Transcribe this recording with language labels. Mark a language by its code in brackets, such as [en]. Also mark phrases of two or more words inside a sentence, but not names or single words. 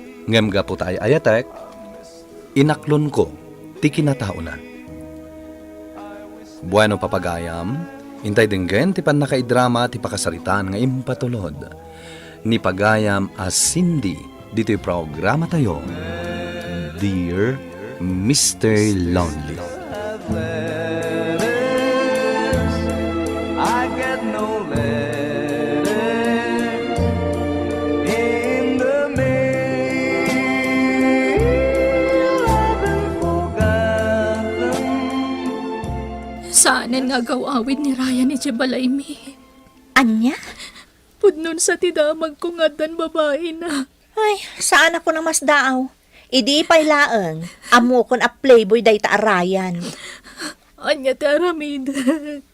[ilo] Ngem gapu ta ay-ayatek, inaklonko ti kinataona. Bueno, papagayam, intay denggen ti pannakaidrama ti pakasaritaan nga impatulod. Nipagayam a sindi ditoy programa tayo, [en] Dear Mister Lonely. I get no letters in the mail. I've been forgotten. [ilo] Saanen nga agaw-awid ni Ryan idiay balay mi. Ania? Pudnon sa ti damag ko nga addan babai na. Ay, saan a ko namasdaaw? Idi pay laeng, ammo kon a playboy dayta a Ryan. Anya ti aramidek?